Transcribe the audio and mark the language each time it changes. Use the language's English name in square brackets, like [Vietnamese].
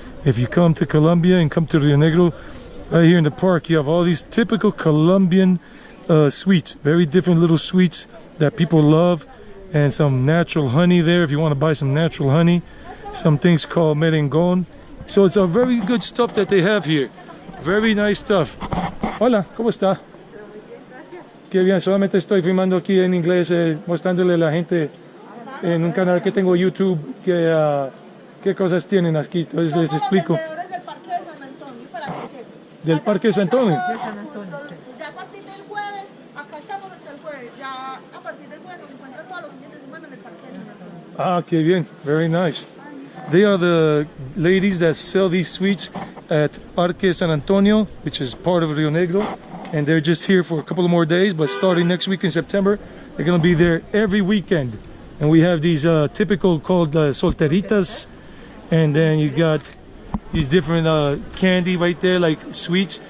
[English] If you come to Colombia and come to Rionegro, right here in the park, you have all these typical Colombian sweets, very different little sweets that people love, and some natural honey there if you want to buy some natural honey, some things called merengon. So it's a very good stuff that they have here, very nice stuff. [Spanish] Hola, ¿cómo está? Qué bien, solamente estoy filmando aquí en inglés, mostrándole a la gente en un canal que tengo YouTube qué cosas tienen aquí, entonces les explico. Del Parque de San Antonio, para que sepan. ¿Del Parque de San Antonio? Ya a partir del jueves, acá estamos hasta el jueves, ya a partir del jueves nos encuentran todos los fines de semana en el Parque de San Antonio. Ah, qué bien, [English] very nice. They are the ladies that sell these sweets at Parque San Antonio, which is part of Rionegro, and they're just here for a couple of more days, but starting next week in September, they're going to be there every weekend. And we have these typical called solteritas, and then you got these different candy right there, like sweets.